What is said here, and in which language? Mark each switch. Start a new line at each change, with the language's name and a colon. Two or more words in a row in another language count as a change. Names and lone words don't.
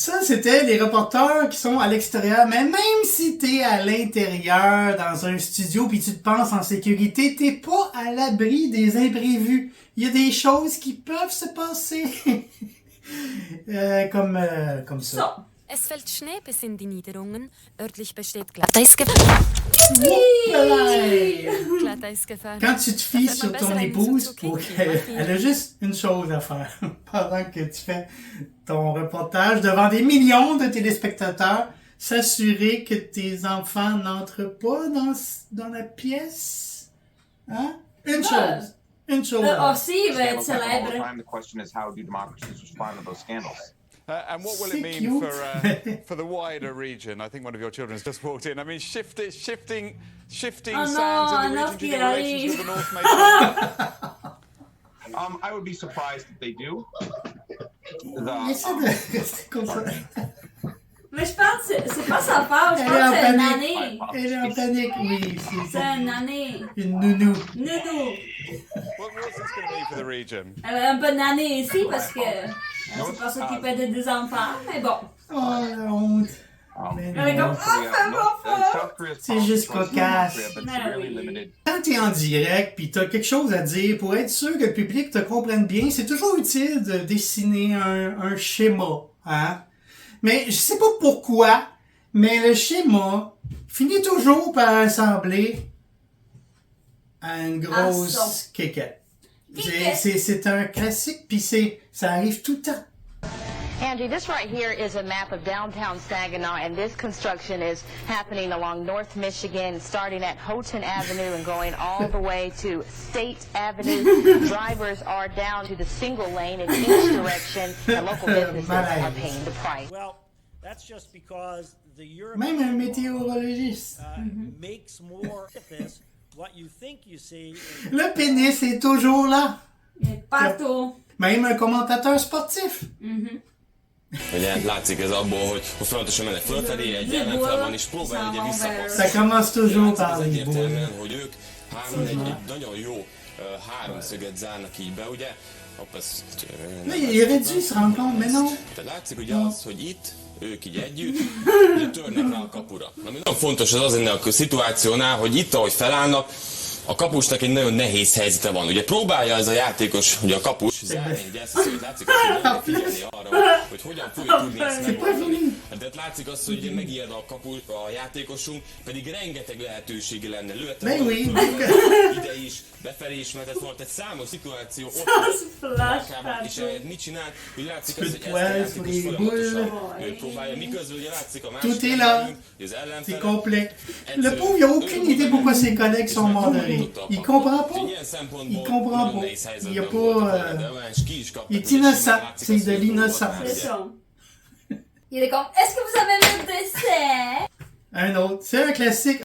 French: Ça, c'était les reporters qui sont à l'extérieur. Mais même si t'es à l'intérieur, dans un studio, puis tu te penses en sécurité, t'es pas à l'abri des imprévus. Il y a des choses qui peuvent se passer. Comme ça.
German: Es fällt Schnee bis in die Niederungen. Örtlich besteht Glatteisgefahr. Glatteisgefahr.
French: Quand tu te fies sur ton épouse, elle a juste une chose à faire. Pendant que tu fais ton reportage devant des millions de téléspectateurs, s'assurer que tes enfants n'entrent pas dans la pièce. Hein? Une chose. Une chose. Aussi, il va être célèbre.
English: The question is, how do democracies respond to those scandals? And what will it mean for the wider region? I think one of your children has just walked in. I mean, shifting sands in the region. Do you think relations with the North may change? I would be surprised if they do.
French: Essaie de rester comme ça. Mais je pense que c'est pas sa part, je pense que c'est une année. Elle est en panique, oui. C'est une année. Une nounou. Nounou.
English: What's this going to mean for the region?
French: Elle a un peu d'année ici parce que elle s'est pas s'occuper des enfants, mais bon. Oh, la honte. Elle est comme, c'est juste cocasse. Quand t'es en direct pis t'as quelque chose à dire, pour être sûr que le public te comprenne bien, c'est toujours utile de dessiner un schéma, hein? Mais je sais pas pourquoi, mais le schéma finit toujours par ressembler à une grosse quéquette. C'est un classique, pis ça arrive tout le temps.
English: Angie, this right here is a map of downtown Saginaw, and this construction is happening along North Michigan, starting at Houghton Avenue and going all the way to State Avenue. Drivers are down to the single lane in each direction, and local businesses are paying the price. Well, that's just because the
French: Même un météorologiste.
English: makes more of this. What you think you see.
French: Le pénis est toujours là. Il est partout. Même un commentateur sportif.
Hungarian: Ugye látszik ez abból, hogy folyamatosan mennek fölfelé, egy ellenfel van, és próbálja ugye visszahozni.
French: Ça commence toujours par les
Hungarian: egyértelműen, hogy ők hárman egy nagyon jó háromszöget zárnak így be, ugye?
French: Mais il aurait dû se rendre compte, mais non.
Hungarian: Tehát látszik ugye az, hogy itt ők így együtt, ugye törnek rá a kapura. Ami nagyon fontos az ennél a szituációnál, hogy itt, ahogy felállnak, a kapusnak egy nagyon nehéz helyzete van. Ugye próbálja ez a játékos, ugye a kapus zárni egy eszközöt, látszik, hogy figyelni arra, hogy hogyan fogja tudni ezt megoldani. De látszik azt, hogy ugye megijed a játékosunk, pedig rengeteg lehetősége lenne. Lőtte ide is, befelé is mehetett volna, tehát számos szituáció ott van, és mit csinált, hogy látszik azt, hogy ezt a játékos folyamatosan próbálja, miközben ugye látszik a másik ellenünk, hogy az ellenfele.
French: C'est complet. Le pauvre, il a aucune idée pourquoi ses collègues sont morts de rire. Il comprend pas. Il comprend pas. Il y a pas... il est innocent. C'est de l'innocence. C'est ça. Il est comme, est-ce que vous avez le dessert? Un autre. C'est un classique.